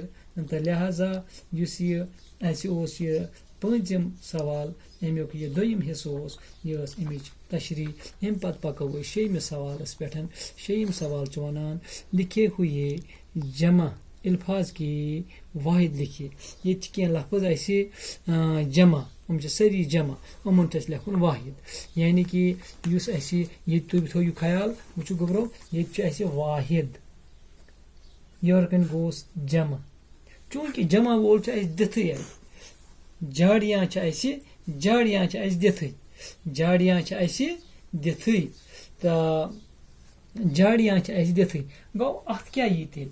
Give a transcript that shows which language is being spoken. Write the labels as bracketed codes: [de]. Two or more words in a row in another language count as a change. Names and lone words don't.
[ks] تہٕ لہذا یُس یہ اَسہِ اوس یہ پوٗنٛژِم سوال، امیُک یہ دوٚیِم حصہٕ اوس، یہ ٲس امِچ تشریح۔ امہِ پتہٕ پکو أسۍ شیٚیِمِس سوالس پٮ۪ٹھ۔ شیٚیِم سوال چھُ ونان [ur] لکھے ہوئے جمع الفاظ کی واحد لکھیے۔ [ks] یہ کینٛہہ لفظ اَسہِ جمع، یِم چھِ سٲری جمع، یِمن چھُ اَسہِ لیکھُن واحد، یعنی کہ یُس اَسہِ ییٚتہِ تُہۍ تھٲیِو خیال، وٕچھِو گوٚبرو، ییٚتہِ چھُ اَسہِ واحد، یورٕ کَنۍ گوس جمع، چونکہ جمع وول چھ اَسہِ دِتھٕے اَتہِ جاڑیاں چھِ اَسہِ دِتھٕے جاڑیاں چھِ اَسہِ دِتھٕے تہٕ جاڑیاں چھِ اَسہِ دِتھٕے گوٚو اَتھ کیٛاہ یی تیٚلہِ